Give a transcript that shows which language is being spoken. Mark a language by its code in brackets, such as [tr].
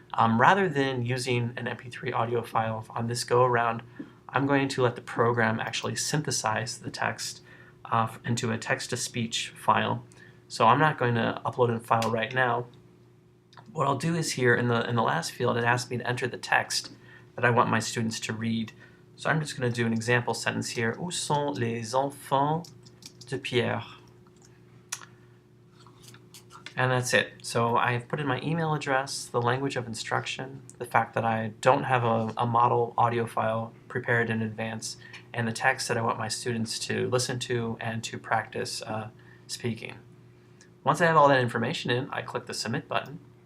[en] Rather than using an MP3 audio file on this go-around, I'm going to let the program actually synthesize the text into a text-to-speech file. So I'm not going to upload a file right now. What I'll do is here in the last field, it asks me to enter the text that I want my students to read. So I'm just going to do an example sentence here. [fr] Où sont les enfants de Pierre? [en] And that's it. So I've put in my email address, the language of instruction, the fact that I don't have a model audio file prepared in advance, and the text that I want my students to listen to and to practice speaking. Once I have all that information in, I click the Submit button.